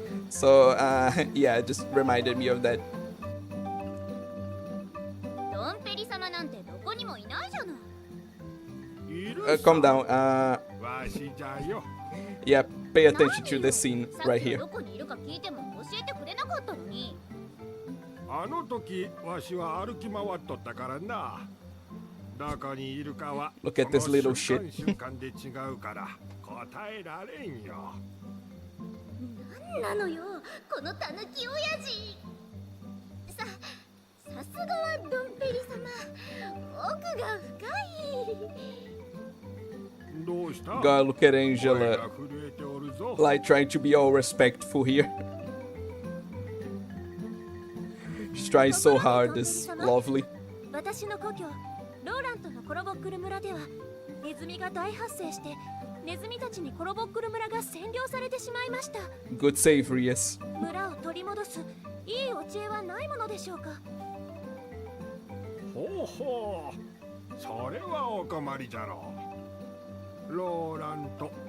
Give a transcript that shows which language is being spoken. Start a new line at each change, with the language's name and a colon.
English: So yeah, it just reminded me of that.
Japanese: ドンペリ様なんてどこにもいないじゃない。
English: Calm down.
Japanese: わしじゃよ。
English: Yeah, pay attention to this scene right here.
Japanese: どこにいるか聞いても教えてくれなかったのに。あの時わしは歩き回っとったからな。どこにいるかは
English: Look at this little shit.
Japanese: 瞬間で違うから答えられんよ。なんなのよ、このたぬき親父。さすがはドンペリ様、奥が深い。どうした
English: God, look at Angela,
Japanese: 声が震えておるぞ。
English: like trying to be all respectful here. She's trying so hard, this lovely.
Japanese: 私の故郷ローラントのコロボックル村ではネズミが大発生してネズミたちにコロボックル村が占領されてしまいました。
English: Good save, Rias.
Japanese: 村を取り戻すいいお知恵はないものでしょうか。ほうほう、それはお困りじゃろう。ローラント。